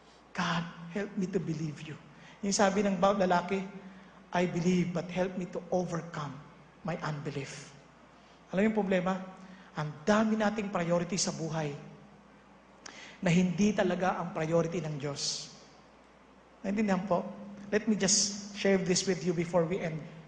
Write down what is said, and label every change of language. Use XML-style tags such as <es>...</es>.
<en>God, help me to believe you.</en> <tl>Yung sabi ng bawat lalaki,</tl> <en>I believe, but help me to overcome my unbelief.</en> <tl>Alam mo yung problema? Ang dami nating priority sa buhay na hindi talaga ang priority ng Diyos. Naintindihan po?</tl> <en>Let me just share this with you before we end.</en>